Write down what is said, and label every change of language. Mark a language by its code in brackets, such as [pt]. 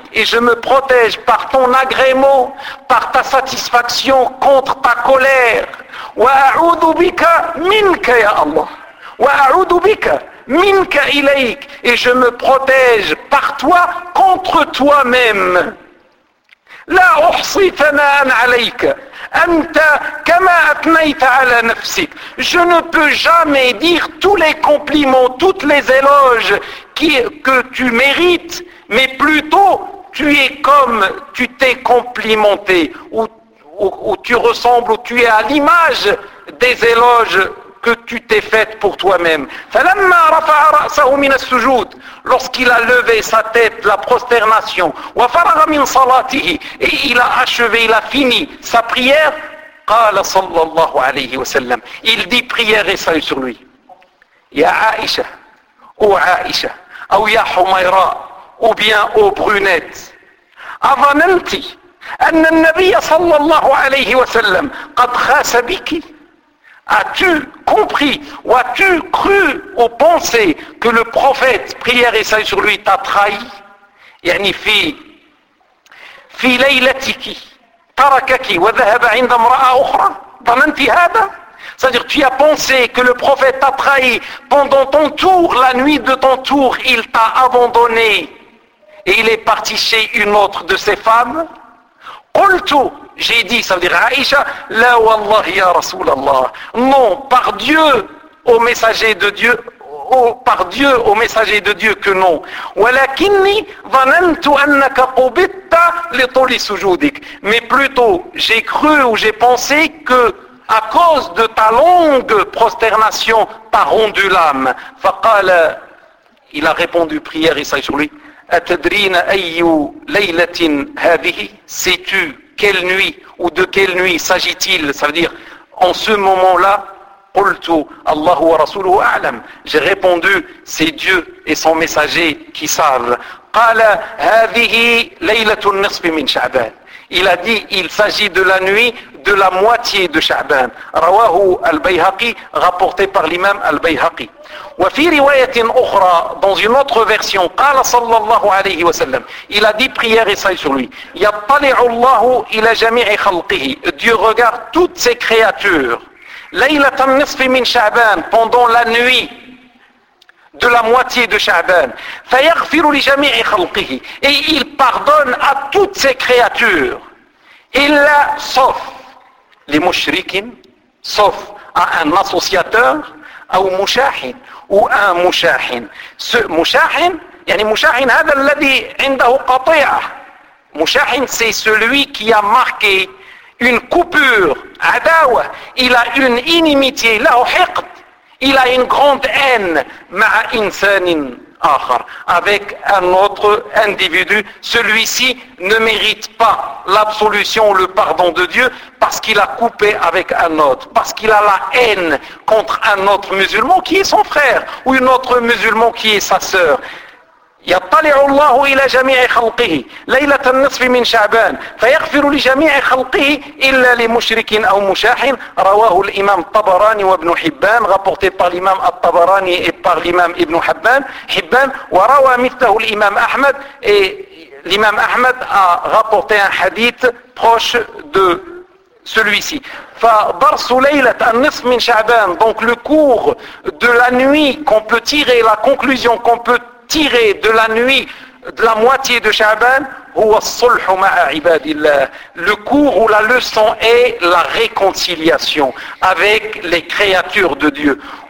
[fr] Et je me protège par ton agrément, par ta satisfaction contre ta colère. [ar] وأعوذ بك منك يا الله. وأعوذ بك منك إليك. [fr] Et je me protège par toi contre toi-même. [ar] لا أحصي ثناء عليك أنت كما أثنيت على نفسك. [fr] Je ne peux jamais dire tous les compliments, toutes les éloges que tu mérites, mais plutôt tu es comme tu t'es complimenté, ou tu ressembles, ou tu es à l'image des éloges que tu t'es faite pour toi-même. [ar] فلما رفع رأسه من السجود, [fr] lorsqu'il a levé sa tête, la prosternation, [ar] وفرغ من صلاته, [fr] et il a achevé, il a fini sa prière, [ar] قال صلى الله عليه وسلم, [fr] il dit prière et salut sur lui. [ar] يا عائشة, [fr] ou [ar] عائشة, ou يا حميراء, [fr] ou bien ô brunette, [ar] أظننت أن النبي صلى الله عليه وسلم قد خاس بك. [fr] As-tu compris ou as-tu cru ou pensé que le prophète, prière et salut sur lui, t'a trahi? [ar] يعني في في ليلتك تركك وذهب عند امرأة أخرى. ظننت هذا. [fr] C'est-à-dire, tu as pensé que le prophète t'a trahi pendant ton tour, la nuit de ton tour, il t'a abandonné et il est parti chez une autre de ses femmes. [ar] قلت, [fr] j'ai dit, ça veut dire Aïcha, [ar] la wallahi ya Rasoul Allah. [fr] Non, par Dieu, au messager de Dieu, par Dieu, au messager de Dieu, que non. [ar] Walakinni vanantu annaka qubitta li tuli sujudik. [fr] Mais plutôt, j'ai cru ou j'ai pensé que, à cause de ta longue prosternation, t'as rendu l'âme. Faqala, il a répondu, prière, Isaïe sur lui. [ar] Atadrina ayyu laylatin hadihi, [fr] sais-tu quelle nuit ou de quelle nuit s'agit-il? Ça veut dire, en ce moment-là, [ar] قلتو الله ورسوله أعلم. [fr] J'ai répondu, c'est Dieu et son messager qui savent. [ar] قال هذه ليلة النصف من شعبان. [fr] Il a dit, il s'agit de la nuit de la moitié de شعبان. [ar] رواه البيهقي, [fr] rapporté par l'imam البيهقي. [ar] وفي رواية أخرى, [fr] dans une autre version, [ar] قال صلى الله عليه وسلم, [fr] il a dit prière et salut sur lui, [ar] يطلع الله إلى جميع خلقه, [fr] Dieu regarde toutes ses créatures, [ar] ليلة النصف من شعبان, [fr] pendant la nuit de la moitié de شعبان, [ar] فيغفر لجميع خلقه, [fr] et il pardonne à toutes ses créatures, [ar] إلا [fr] sauf les mushrikin, sauf à un associateur, [ar] أو مشاحن, [fr] ou un مشاحن. Ce [ar] مشاحن, يعني مشاحن هذا الذي عنده قطيعة. [fr] مشاحن, c'est celui qui a marqué une coupure, عداوة, il a une inimitié, [ar] له حقد, [fr] il a une grande haine, [ar] مع إنسان آخر, [fr] avec un autre individu. Celui-ci ne mérite pas l'absolution, le pardon de Dieu, parce qu'il a coupé avec un autre, parce qu'il a la haine contre un autre musulman qui est son frère, ou une autre musulman qui est sa sœur. [ar] يطلع الله إلى جميع خلقه ليلة النصف من شعبان فيغفر لجميع خلقه إلا لمشرك أو مشاحن. رواه الإمام الطبراني وابن حبان, [fr] rapporté par l'imam الطبراني et par l'imam ابن حبان, حبان, [ar] وروى مثله الإمام أحمد, [fr] l'imam أحمد a rapporté un hadith proche de celui-ci. [ar] فدرس ليلة النصف من شعبان, [fr] donc le cours de la nuit qu'on peut tirer, la conclusion qu'on peut tiré de la nuit, de la moitié de Shaban, le cours ou la leçon est la réconciliation avec les créatures de Dieu.